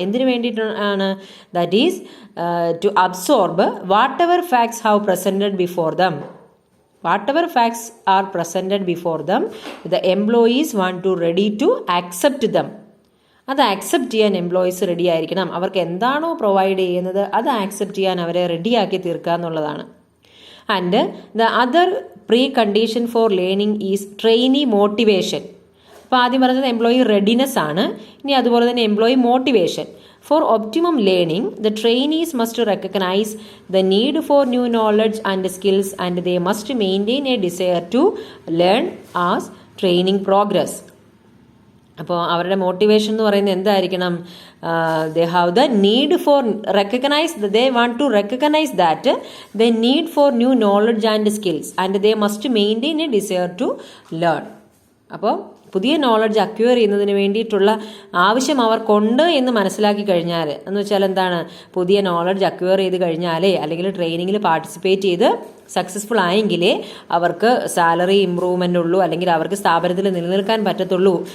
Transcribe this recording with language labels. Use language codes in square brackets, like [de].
[ml] എന്തിനു വേണ്ടിയിട്ടാണ്? [en] That is to absorb whatever facts have presented before them. Whatever facts are presented before them, the employees want to ready to accept them. [ml] അത് accept ചെയ്യാൻ employees ready ആയിരിക്കണം. അവർക്ക് എന്താണോ provide ചെയ്യുന്നത് അത് accept ചെയ്യാൻ അവരെ റെഡിയാക്കി തീർക്കുക എന്നുള്ളതാണ്. [en] And the other precondition for learning is trainee motivation. [ml] അപ്പോൾ ആദ്യം പറഞ്ഞത് എംപ്ലോയി റെഡിനെസ് ആണ്. ഇനി അതുപോലെ തന്നെ employee motivation. [en] For optimum learning, the trainees must recognize the need for new knowledge and skills, and they must maintain a desire to learn as training progress. [ml] അപ്പോൾ അവരുടെ motivation എന്ന് പറയുന്നത് എന്തായിരിക്കണം? [en] They have the need for they want to recognise that the need for new knowledge and skills and they must maintain a desire to learn. [ml] അപ്പോൾ പുതിയ knowledge acquire ചെയ്യുന്നതിന് വേണ്ടിയിട്ടുള്ള ആവശ്യം അവർക്കുണ്ട് എന്ന് മനസ്സിലാക്കി കഴിഞ്ഞാൽ, എന്ന് വെച്ചാൽ എന്താണ്, പുതിയ നോളജ് അക്വയർ ചെയ്ത് കഴിഞ്ഞാലേ അല്ലെങ്കിൽ ട്രെയിനിങ്ങിൽ പാർട്ടിസിപ്പേറ്റ് ചെയ്ത് സക്സസ്ഫുൾ ആയെങ്കിലേ അവർക്ക് സാലറി ഇമ്പ്രൂവ്മെൻ്റ് ഉള്ളൂ, അല്ലെങ്കിൽ അവർക്ക് സ്ഥാപനത്തിൽ നിലനിൽക്കാൻ പറ്റത്തുള്ളൂ.